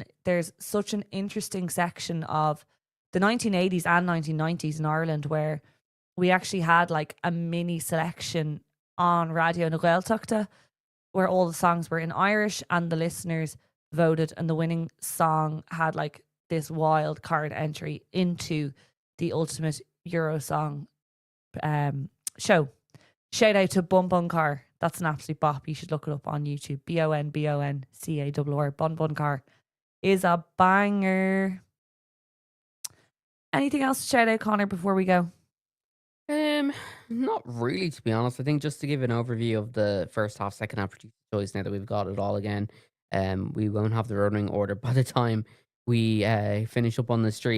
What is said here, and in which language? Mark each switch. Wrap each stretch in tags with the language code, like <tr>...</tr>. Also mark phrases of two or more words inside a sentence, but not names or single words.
<en>There's such an interesting section of the 1980s and 1990s in Ireland where we actually had like a mini selection on Radio na Gaeltachta where all the songs were in Irish and the listeners voted and the winning song had like this wild card entry into the ultimate Eurosong show. Shout out to Bun Bun Car. That's an absolute bop. You should look it up on YouTube. BONBONCARR. Bun Bun Car is a banger. Anything else to shout out, Connor, before we go? Not really, to be honest. I think just to give an overview of the first half, second half producer choice now that we've got it all again. We won't have the running order by the time we finish up on the stream.</en>